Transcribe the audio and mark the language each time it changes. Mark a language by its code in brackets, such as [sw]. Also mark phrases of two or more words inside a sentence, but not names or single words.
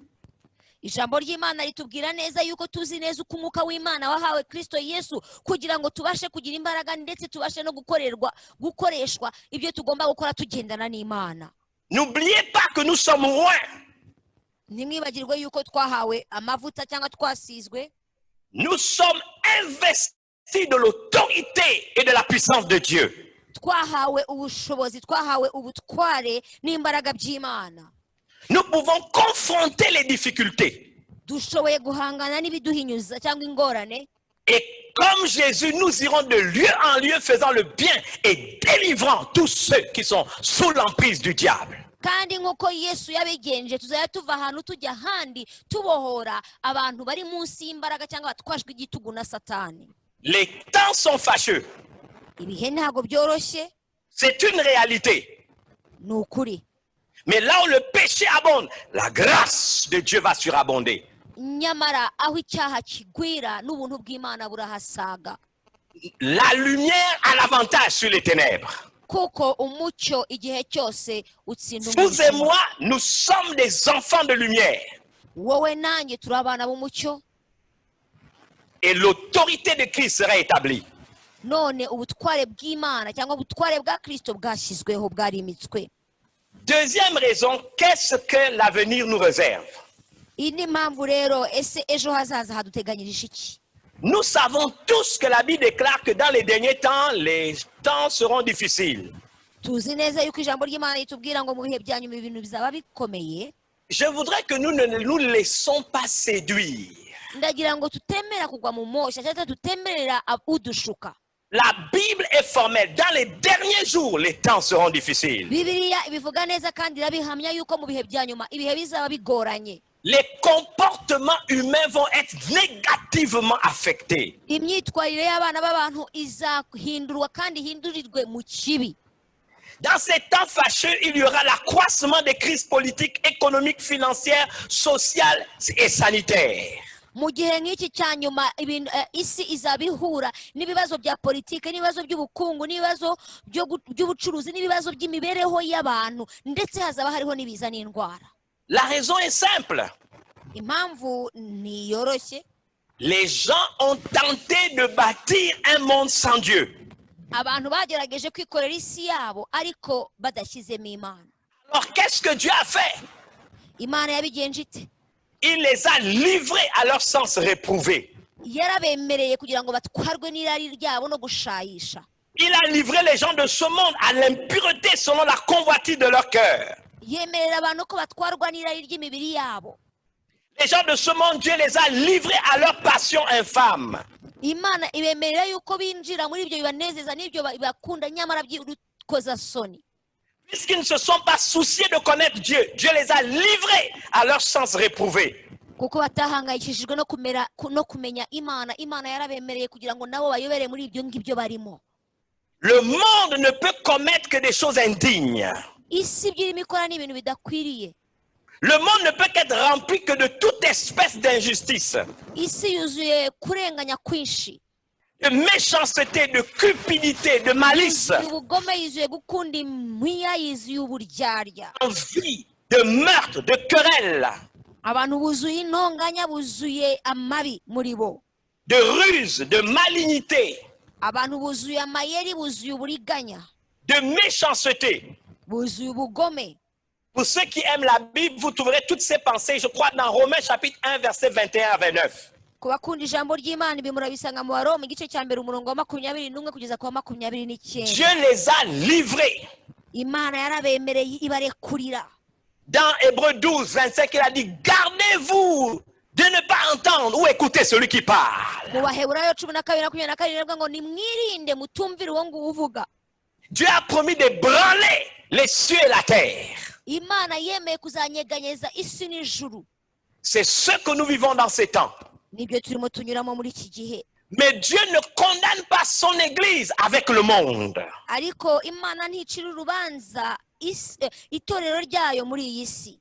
[rw] Ijambo ry'Imana ritubwira neza yuko tuzi neza uko umwuka w'Imana wahawe Kristo Yesu kugira ngo tubashe kugira imbaraga ndetse tubashe no gukoreshwa ibyo tugomba gukora tugendana n'Imana. [fr] N'oubliez pas que nous sommes loin. [rw] Nimwibagirwe yuko twahawe amavuta cyangwa twasizwe. [fr] Nous sommes investis de l'autorité et de la puissance de Dieu. [rw] Twahawe ubushobozi, twahawe ubutware n'imbaraga by'Imana. [fr] Nous pouvons confronter les difficultés. [rw] Dushoboye guhangana n'ibiduhinyuza cyangwa ingorane. [fr] Et comme Jésus, nous irons de lieu en lieu faisant le bien et délivrant tous ceux qui sont sous l'emprise du diable. [rw] Kandi nk'uko Yesu yabigenje tuzajya tuva ahantu tujya ahandi tubohora abantu bari munsi y'imbaraga cyangwa batwajwe igitugu na Satani. [fr] Les temps sont fâcheux. [rw] Ibihe ntabwo byoroshye. [fr] C'est une réalité. [rw] Ni ukuri. [fr] Mais là où le péché abonde, la grâce de Dieu va surabonder. [rw] Nyamara aho icyaha kigwira n'ubuntu bw'Imana burahasaga. [fr] La lumière a l'avantage sur les ténèbres. [rw] Kuko umucyo igihe cyose utsinda [fr] Vous et moi, nous sommes des enfants de lumière. [rw] Wowe nanjye turi abana b'umucyo. [fr] Et l'autorité de Christ sera établie. [rw] None ubutware bw'Imana cyangwa ubutware bwa Kristo bwashyizweho bwarimitswe. [fr] Deuxième raison, qu'est-ce que l'avenir nous réserve? [rw] Iyi ni impamvu rero ese ejo hazaza haduteganyirije iki? [fr] Nous savons tous que la Bible déclare que dans les derniers temps, les temps seront difficiles. [rw] Tuzi neza yuko ijambo ry'Imana ritubwira ngo mu bihe bya nyuma ibintu bizaba bikomeye. [fr] Je voudrais que nous ne nous laissons pas séduire. [rw] Ndagira ngo tutemera kugwa mu mosha cyangwa tutemerera udushuka. [fr] La Bible est formelle. Dans les derniers jours, les temps seront difficiles. [rw] Bibiliya ibivuga neza kandi irabihamya yuko mu bihe bya nyuma ibihe bizaba bigoranye. [fr] les comportements humains vont être négativement affectés. [rw] imyitwarire y'abana b'abantu izahindurwa kandi ihindurirwe mu kibi. [fr] Dans ces temps fâcheux, il y aura l'accroissement des crises politiques, économiques, financières, sociales et sanitaires. [rw] Mu gihe nk'iki cya nyuma isi izaba ihura n'ibibazo bya politike, n'ibibazo by'ubukungu, n'ibibazo by'ubucuruzi, n'ibibazo by'imibereho y'abantu, ndetse hazaba hariho n'ibiza n'indwara. [fr] La raison est simple. [rw] Impamvu ni yoroshye. [fr] Les gens ont tenté de bâtir un monde sans Dieu. [rw] Abantu bagerageje kwikorera isi yabo ariko badashyizemo Imana. [fr] Alors qu'est-ce que Dieu a fait? [rw] Imana yabigenje ite? [fr] Il les a livrés à leur sens réprouvé. [rw] Yarabemereye kugira ngo batwarwe n'irari ryabo no gushayisha. [fr] Il a livré les gens de ce monde à l'impureté selon la convoitise de leur cœur. [rw] Yemerera abantu ko batwarwa n'irari ry'imibiri yabo. [fr] Les gens de ce monde, Dieu les a livrés à leur passion infâme. [rw] Imana ibemerera yuko binjira muri ibyo bibanezeza n'ibyo bakunda nyamara by'urukoza soni. [fr] Puisqu'ils ne se sont pas souciés de connaître Dieu, Dieu les a livrés à leur sens réprouvé. [rw] Kuko batahangayikishijwe no kumenya Imana, Imana yarabemereye kugira ngo nabo bayobere muri ibyo ngibyo barimo. [fr] Le monde ne peut commettre que des choses indignes. [rw] Isi by'irimo ikora n'ibintu bidakwiriye. [fr] Le monde ne peut qu'être rempli que de toute espèce d'injustice, [rw] Isi yuzuye kurenganya kwinshi, [fr] de méchanceté, de cupidité, de malice, [rw] ubugome, yuzuye gukunda impiya, yuzuye uburyarya, [fr] d'envie, de meurtre, de querelle, [rw] abantu buzuye intonganya, buzuye amabi muri bo, [fr] de ruse, de malignité, [rw] abantu buzuye amayeri, buzuye uburiganya, [fr] de méchanceté. [rw] buzuye ubugome. [fr] Pour ceux qui aiment la Bible, vous trouverez toutes ces pensées, je crois, dans Romains chapitre 1, verset 21 à 29. [rw] Ku bakunda ijambo ry'Imana ibi murabisanga mu Baroma igice cya mbere umurongo wa 21 kugeza ku wa 29. [fr] Dieu les a livrés. [rw] Imana yarabemereye ibarekurira. [fr] Dans Hébreux 12, 25, il a dit, gardez-vous de ne pas entendre ou écouter celui qui parle. [rw] Mu Baheburayo 12:27 ngo nimwirinde mutumvira uwo nguwo uvuga. [fr] Dieu a promis de branler les cieux et la terre. [rw] Imana yemeye kuzanyeganyeza isi n'ijuru. [fr] C'est ce que nous vivons dans ces temps. [rw] Nibyo turimo tunyuramo muri iki gihe. [fr] Mais Dieu ne condamne pas son église avec le monde. [rw] Ariko Imana nticira urubanza itorero ryayo muri iyi si.